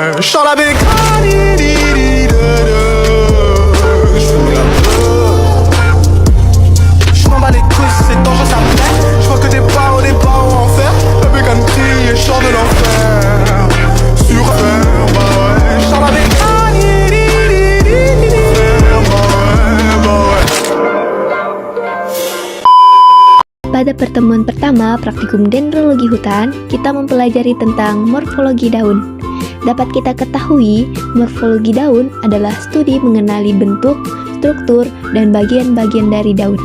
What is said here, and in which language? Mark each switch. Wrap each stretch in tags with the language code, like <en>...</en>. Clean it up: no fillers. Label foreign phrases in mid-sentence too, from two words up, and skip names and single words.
<fr>chante avec je fume la je m'en bats les couilles, c'est dangereux, ça me plaît. Je vois que des barreaux en fer. Le bécan crie et chante de l'enfer. Sur fer, bah ouais, je chante avec</fr> <id>Pada pertemuan pertama praktikum dendrologi hutan, kita mempelajari tentang morfologi daun. Dapat kita ketahui, morfologi daun adalah studi mengenali bentuk, struktur, dan bagian-bagian dari daun.</id>